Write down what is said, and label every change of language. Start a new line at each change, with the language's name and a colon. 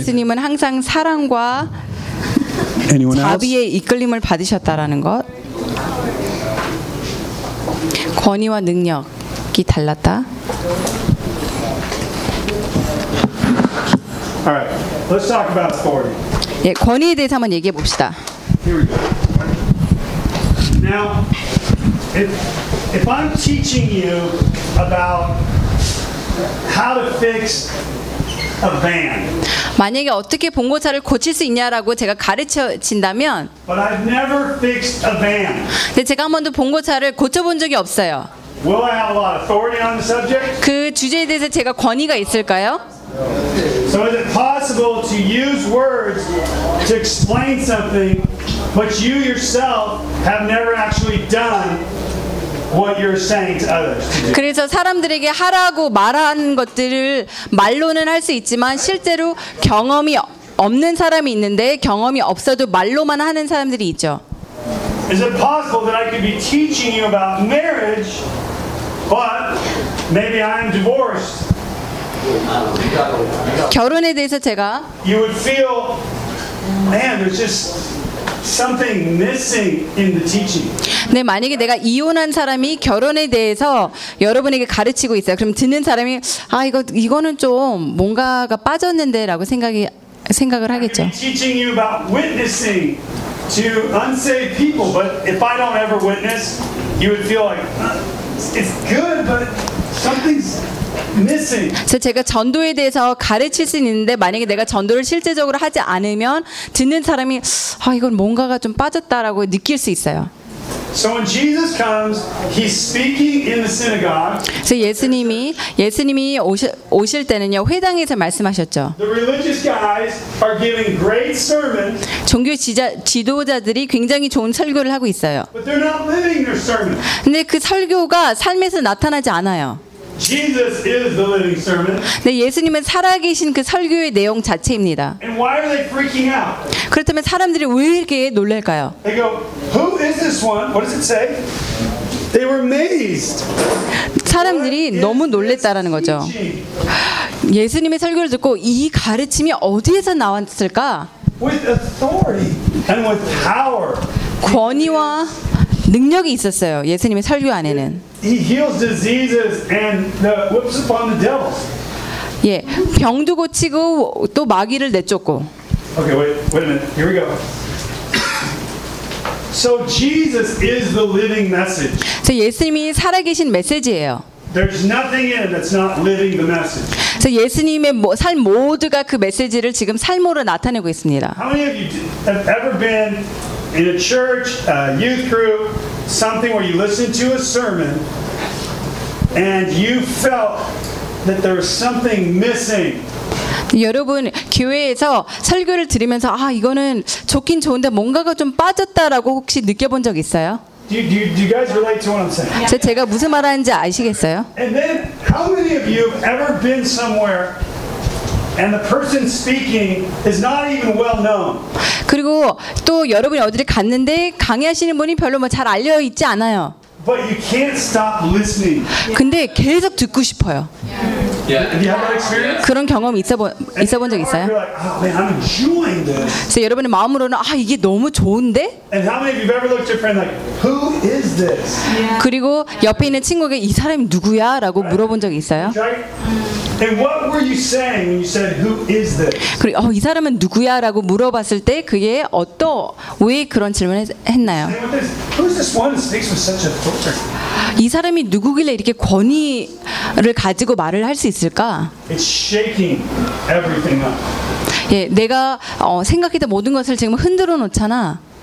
Korean: 예수님은 항상 사랑과 자비의 이끌림을 받으셨다라는 것. 권위와 능력 달랐다.
English: All right. Let's talk about authority.
Korean: 예, 권위에 대해서 한번 얘기해 봅시다.
English: Now, if I'm teaching you about how to fix a van.
Korean: 만약에 어떻게 봉고차를 고칠 수 있냐라고 제가 가르쳐 진다면
English: But I've never fixed a van.
Korean: 근데 제가 한 번도 봉고차를 고쳐 본 적이 없어요.
English: Will I have a lot of authority on the subject?
Korean: 그 주제에 대해서 제가 권위가 있을까요?
English: So is it possible to use words to explain something but you yourself have never actually done what you're saying to others?
Korean: 그래서 사람들에게 하라고 말하는 것들을 말로는 할 수 있지만 실제로 경험이 없는 사람이 있는데 경험이 없어도 말로만 하는 사람들이 있죠.
English: Is it possible that I could be teaching you about marriage? But maybe I'm divorced.
Korean: 결혼에 대해서 제가
English: You would feel, man, there's just something missing in the teaching.
Korean: 네, 만약에 내가 이혼한 사람이 결혼에 대해서 여러분에게 가르치고 있어요. 그럼 듣는 사람이 아 이거 이거는 좀 뭔가가 빠졌는데라고 생각을 하겠죠.
English: I'm teaching you about witnessing to unsaved people, but if I don't ever witness, you would feel like it's good, but something's missing.
Korean: 그래서 제가 전도에 대해서 가르칠 수 있는데 만약에 내가 전도를 실제적으로 하지 않으면 듣는 사람이 아 이건 뭔가가 좀 빠졌다라고 느낄 수 있어요.
English: So when Jesus comes, he's speaking in the synagogue.
Korean: 그래서 예수님이 오실 때는요 회당에서 말씀하셨죠.
English: The religious guys are giving great sermons.
Korean: 종교 지도자들이 굉장히 좋은 설교를 하고 있어요.
English: But they're not living their sermon.
Korean: 근데 그 설교가 삶에서 나타나지 않아요.
English: Jesus is the living sermon.
Korean: 네, 예수님은 살아계신 그 설교의 내용 자체입니다.
English: And why are they freaking out?
Korean: 그렇다면 사람들이 왜 이렇게 놀랄까요?
English: They go, who is this one? What does it say? They were amazed.
Korean: 사람들이 너무 놀랬다라는 거죠. 예수님의 설교를 듣고 이 가르침이 어디에서 나왔을까?
English: With authority and with power.
Korean: 권위와 능력이 있었어요. 예수님의 설교 안에는.
English: He heals diseases and the whips upon the devils.
Korean: 예, 병도 고치고 또 마귀를 내쫓고.
English: Okay, wait a minute. Here we go. So Jesus is the living message.
Korean: 그래서 예수님이 살아계신 메시지예요.
English: There's nothing in it that's not living the message.
Korean: 그래서 예수님의 삶 모두가 그 메시지를 지금 삶으로 나타내고 있습니다.
English: How many of you have ever been in a church, a youth group, something where you listen to a sermon and you felt that there was something missing?
Korean: 여러분 교회에서 설교를 들으면서 아 이거는 좋긴 좋은데 뭔가가 좀 빠졌다라고 혹시 느껴본 적 있어요?
English: Do you guys relate to what I'm saying?
Korean: 제가 무슨 말하는지 아시겠어요?
English: And then how many of you have ever been somewhere and the person speaking is not even well known?
Korean: 그리고 또 여러분이 어디를 갔는데 강의하시는 분이 별로 뭐 잘 알려 있지 않아요.
English: But you can't stop listening.
Korean: 근데 계속 듣고 싶어요.
English: Yeah. Yeah. Have you had that experience?
Korean: 그런 경험 있어본 적 있어요?
English: Like, oh, man, I'm enjoying this.
Korean: 그래서 여러분의 마음으로는 아 이게 너무 좋은데?
English: And how many of you have ever looked at your friend like, who is this? Yeah.
Korean: 그리고 옆에 있는 친구에게 이 사람이 누구야?라고 물어본 적 있어요?
English: Right. And what were you saying when you said, who is this?
Korean: 그리고 이 사람은 누구야?라고 물어봤을 때 그게 왜 그런 질문을 했나요?
English: Who's this one that speaks with such a
Korean: 이 사람이 누구길래 이렇게 권위를 가지고 말을 할 수 있을까?
English: It's shaking everything up.
Korean: 예, 내가 생각했던 모든 것을 지금 흔들어 놓잖아.